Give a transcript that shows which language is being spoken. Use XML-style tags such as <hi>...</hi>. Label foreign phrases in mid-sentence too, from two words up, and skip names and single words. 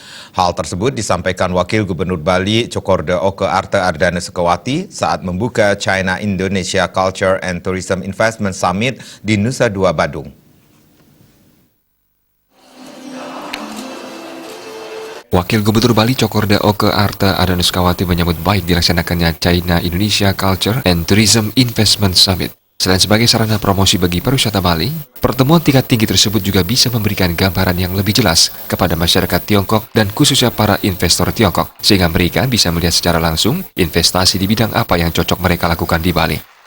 <id>Hal tersebut disampaikan Wakil Gubernur Bali Cokorda Oke Arte Ardana Sukawati saat membuka China Indonesia Culture and Tourism Investment Summit di Nusa Dua, Badung. Wakil Gubernur Bali Cokorda Oke Arte Ardana Sukawati menyambut baik dilaksanakannya China Indonesia Culture and Tourism Investment Summit. Selain sebagai sarana promosi bagi pariwisata Bali, pertemuan tingkat tinggi tersebut juga bisa memberikan gambaran yang lebih jelas kepada masyarakat Tiongkok dan khususnya para investor Tiongkok, sehingga mereka bisa melihat secara langsung investasi di bidang apa yang cocok mereka lakukan di Bali.</id>